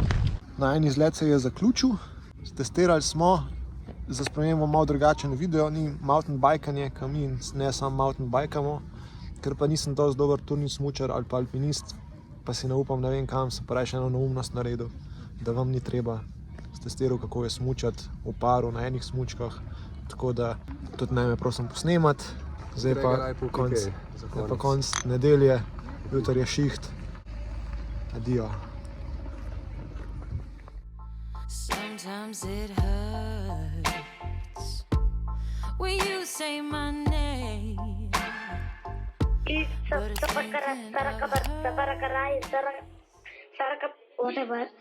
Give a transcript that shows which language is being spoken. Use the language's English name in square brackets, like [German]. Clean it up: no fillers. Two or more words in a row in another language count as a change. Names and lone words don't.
[Slovenian] Na en izlet se je zaključil, testirali smo, za spremembo malo drugačen video, ni mountain bikanje, ki mi ne samo mountain bikamo, ker pa nisem dosti dober turni smučar ali pa alpinist, pa si ne upam, ne vem kam, sem pa raje eno neumnost naredil, da vam ni treba testiral, kako je smučati v paru na enih smučkah, tako da tudi ne me prosim posnemati. Zdaj pa konc nedelje, jutri je šiht. Adijo. [English] Sometimes it hurts when you say my name. Whatever.